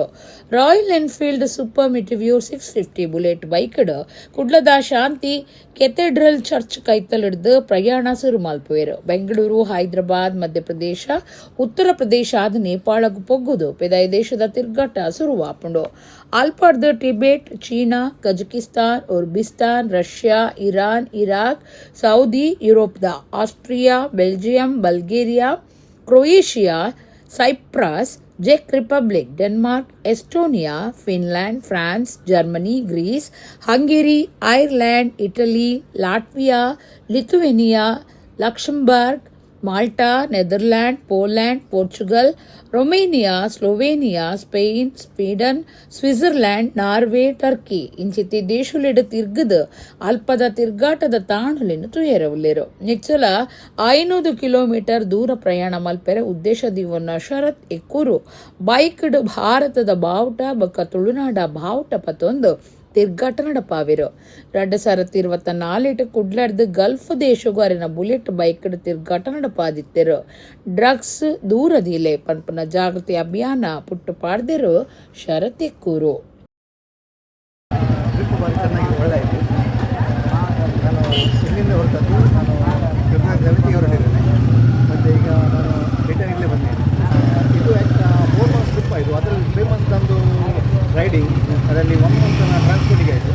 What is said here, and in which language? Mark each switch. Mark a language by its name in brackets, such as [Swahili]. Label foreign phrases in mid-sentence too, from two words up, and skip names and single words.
[Tulu] ರಾಯಲ್ ಎನ್ಫೀಲ್ಡ್ ಸೂಪರ್ ಮಿಟಿವ್ಯೂರ್ 650 ಬುಲೆಟ್ ಬೈಕ್ಡ್ ಕುಡ್ಲದ ಶಾಂತಿ ಕೆಥೆಡ್ರಲ್ ಚರ್ಚ್ ಕೈತಲಿಡ್ದು ಪ್ರಯಾಣ ಶುರು ಮಲ್ಪುವೆರು. ಬೆಂಗಳೂರು, ಹೈದರಾಬಾದ್, ಮಧ್ಯಪ್ರದೇಶ, ಉತ್ತರ ಪ್ರದೇಶ ಆದ ನೇಪಾಳಗೂ ಪೊಗ್ಗುದು ಪಿದೈ ದೇಶದ ತಿರುಗಾಟ ಶುರುವಾಪುಂಡು. ಅಲ್ಪಾರ್ದು ಟಿಬೆಟ್, ಚೀನಾ, ಕಜಕಿಸ್ತಾನ್, ಉರ್ಬಿಸ್ತಾನ್, ರಷ್ಯಾ, ಇರಾನ್, ಇರಾಕ್, ಸೌದಿ, ಯುರೋಪ್ದ ಆಸ್ಟ್ರಿಯಾ, ಬೆಲ್ಜಿಯಂ, ಬಲ್ಗೇರಿಯಾ, ಕ್ರೊಯೇಷಿಯಾ, ಸೈಪ್ರಸ್, ಚೆಕ್ ರಿಪಬ್ಲಿಕ್, ಡೆನ್ಮಾರ್ಕ್, ಎಸ್ಟೋನಿಯಾ, ಫಿನ್ಲ್ಯಾಂಡ್, ಫ್ರಾನ್ಸ್, ಜರ್ಮನಿ, ಗ್ರೀಸ್, ಹಂಗೇರಿ, ಐರ್ಲ್ಯಾಂಡ್, ಇಟಲಿ, ಲಾಟ್ವಿಯಾ, ಲಿಥುವೇನಿಯಾ, ಲಕ್ಸಂಬರ್ಗ್, ಮಾಲ್ಟಾ, ನೆದರ್ಲ್ಯಾಂಡ್, ಪೋಲ್ಯಾಂಡ್, ಪೋರ್ಚುಗಲ್, ರೊಮೇನಿಯಾ, ಸ್ಲೋವೇನಿಯಾ, ಸ್ಪೇನ್, ಸ್ವೀಡನ್, ಸ್ವಿಟ್ಜರ್ಲ್ಯಾಂಡ್, ನಾರ್ವೆ, ಟರ್ಕಿ ಇಂಚಿತಿ ದೇಶುಲೆಡು ತಿರ್ಗದು ಅಲ್ಪದ ತಿರ್ಗಾಟದ ತಾಣಲಿನ ತುಯರವುಲ್ಲೇರು. ನಿಚ್ಚಲ 500 ಕಿಲೋಮೀಟರ್ ದೂರ ಪ್ರಯಾಣ ಮಲ್ಪೆರೆ ಉದ್ದೇಶದಿವನ್ನ ಶರತ್ ಎಕ್ಕೂರು ಬೈಕ್ಡ್ ಭಾರತದ ಬಾವುಟ ಬೊಕ್ಕ ತುಳುನಾಡ ಬಾವುಟ ಪತ್ತೊಂದು ತಿರ್ಗಾಟ ನಡಪಾವಿರು. 2024 ಕುಡ್ಲಡ್ದು ಗಲ್ಫ್ ದೇಶಗೂ ಅರಿನ ಬುಲೆಟ್ ಬೈಕ್ಡ್ ತಿರ್ಗಾಟ ನಡಪಾದಿತ್ತೆರು. ಡ್ರಗ್ಸ್ ದೂರದಿಲೆ ಪನ್ಪನ ಜಾಗೃತಿ ಅಭಿಯಾನ ಪುಟ್ಟು ಪಾಡ್ದೆರು ಶರತ್ ಎಕ್ಕೂರು. [Kannada] ಒಳ್ಳೆ ನಾನು ಇಲ್ಲಿಂದ ಹೊರಟದ್ದು, ನಾನು ಫೆಬ್ರವರಿ ಹೊರಟಿದ್ದೇನೆ. ಮತ್ತು ಈಗ ನಾನು ರಿಟರ್ನ್ ಬಂದಿದ್ದೇನೆ. ಇದು 4 [English] months trip [Kannada] ಆಯಿತು. ಅದರಲ್ಲಿ 3 ಮಂತ್ಸ್ ನಮ್ಮದು ರೈಡಿಂಗ್, ಅದರಲ್ಲಿ 1 ಮಂತ್ ಟ್ರಾನ್ಸ್ಪೋರ್ಟಿಗೆ ಆಯಿತು.